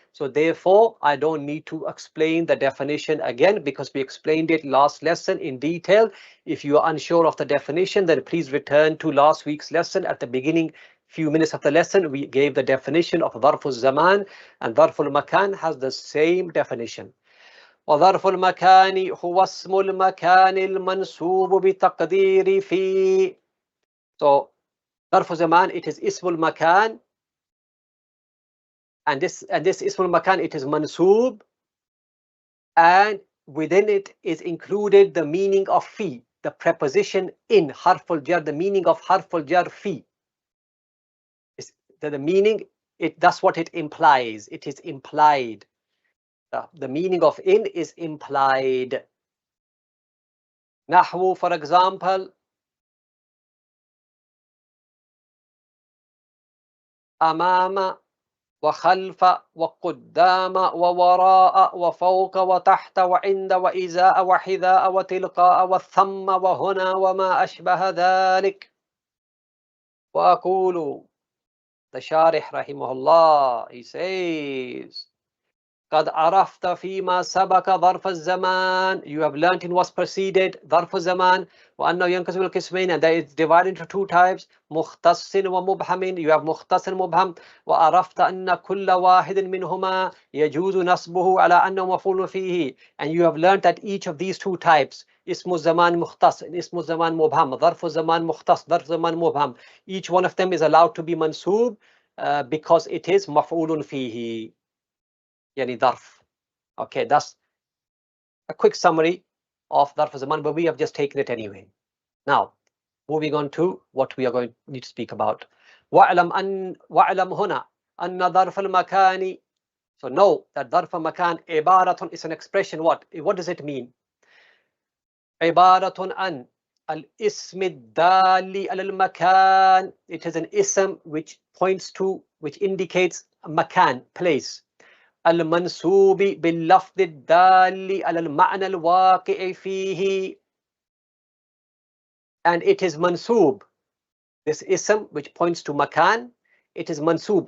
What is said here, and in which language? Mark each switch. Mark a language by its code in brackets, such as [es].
[en] So therefore, I don't need to explain the definition again because we explained it last lesson in detail. If you are unsure of the definition, then please return to last week's lesson. At the beginning few minutes of the lesson, we gave the definition of ظَرْفُ الزَّمَانِ, and ظَرْفُ الْمَكَانِ has the same definition. [ar] وظرف المكان هو اسم المكان المنسوب بتقدير في. [en] So ظرف زمان, it is اسم المكان, and this اسم المكان, it is mansub, and within it is included the meaning of fi, the preposition in, harful jar, the meaning of harful jar fi. The meaning, that's what it implies. It is implied. The meaning of in is implied. [ar] Nahwu, [en] for example, [ar] amama وخلف وقدام ووراء وفوق وتحت وعند وإزاء وحذاء وتلقاء والثم وهنا وما أشبه ذلك. [en] وأقول, the Sharih rahimahullah, he says, [ar] قد عرفت فيما سبق ظرف الزمان, [en] you have learnt in what's preceded ظرف الزمان, [ar] وأنه ينقسم القسمين, [en] and that is divided into two types, [ar] مختص ومبهم, [en] you have مختص مبهم, [ar] وعرفت أن كل واحد منهما يجوز نصبه على أنه مفعول فيه, [en] and you have learnt that each of these two types, اسم الزمان مختص and اسم الزمان مبهم, ظرف الزمان مختص, ظرف الزمان مبهم, each one of them is allowed to be mansub because it is مفعول فيه, يعني ظرف. Okay, that's a quick summary of ظرف الزمان, but we have just taken it anyway. Now, moving on to what we are going to need to speak about. [ar] واعلم هنا أن ظرف المكان. [en] So know that ظرف المكان عبارة is an expression. What does it mean? [ar] عبارة عن الاسم الدال على المكان. [en] It is an ism which points to, which indicates a makan, place. [ar] المنسوب باللفظ الدال على المعنى الواقع فيه, [en] and it is mansub, this ism which points to makan, it is mansub.